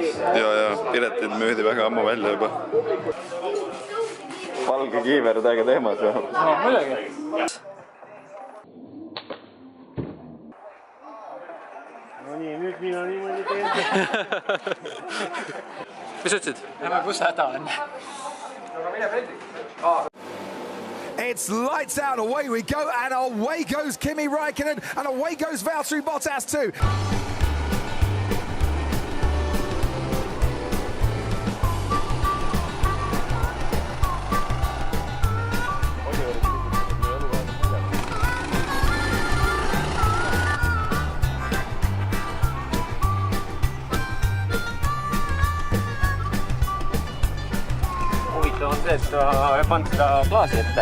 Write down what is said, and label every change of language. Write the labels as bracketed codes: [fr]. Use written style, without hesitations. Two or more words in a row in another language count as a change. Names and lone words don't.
[et] Ja piletid müüdi väga ammu välja juba. Valge kiiver täiega teemas või? No, muidugi. No nii, nüüd mina niimoodi teen. Mis ütlesid? Lähme, kus häda on? [en] It's lights out, away we go, and away goes Kimi Räikkönen, and away goes Valtteri Bottas too. [et] Huvitav on see, et ta ei pannud seda klaasi ette.